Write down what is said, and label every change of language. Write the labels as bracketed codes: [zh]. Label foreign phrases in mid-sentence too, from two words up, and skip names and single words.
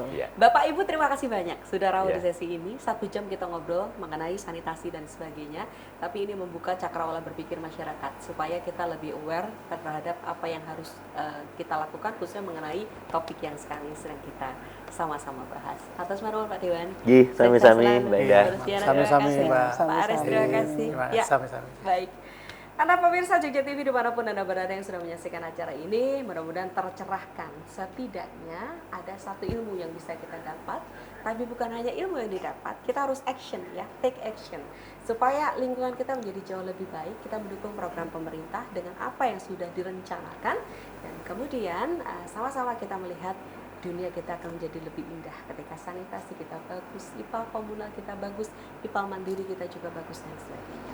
[id] Bapak Ibu terima kasih banyak sudah rawuh di sesi ini. 1 jam kita ngobrol mengenai sanitasi dan sebagainya. Tapi ini membuka cakrawala berpikir masyarakat supaya kita lebih aware terhadap apa yang harus kita lakukan, khususnya mengenai topik yang sekarang ini sedang kita sama-sama bahas. Atas marwah Pak Dewan. [jv] Sami-sami Mbak Ida. Sami-sami Mbak. [id] Pak Aris terima kasih. Ya, [jv] sami-sami. [id] Baik. Anda pemirsa Jogja TV dimanapun Anda berada yang sudah menyaksikan acara ini, mudah-mudahan tercerahkan. Setidaknya ada satu ilmu yang bisa kita dapat, tapi bukan hanya ilmu yang didapat, kita harus action ya, [en] take action. [id] Supaya lingkungan kita menjadi jauh lebih baik, kita mendukung program pemerintah dengan apa yang sudah direncanakan, dan kemudian sama-sama kita melihat dunia kita akan menjadi lebih indah ketika sanitasi kita bagus, IPAL komunal kita bagus, IPAL mandiri kita juga bagus, dan sebagainya.